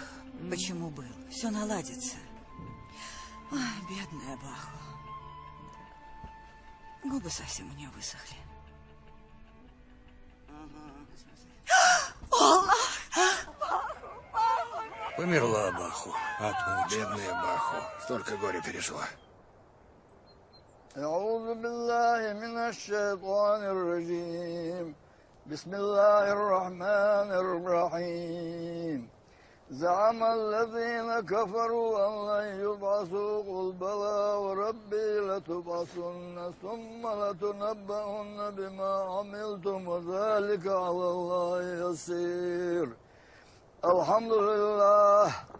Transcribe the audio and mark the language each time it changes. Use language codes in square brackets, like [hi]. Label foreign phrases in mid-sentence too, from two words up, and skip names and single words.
[ru] Почему был? Все наладится. Ой, бедная Баху. Губы совсем у нее высохли. Аллах! Померла Баху. Бедная Баху. Столько горя пережила. [ar] أعوذ بالله من الشيطان الرجيم بسم الله الرحمن الرحيم زعم الذين كفروا أن لن يبعثوا قل بلى وربي لتبعثن ثم لتنبؤن بما عملتم وذلك على الله يسير الحمد لله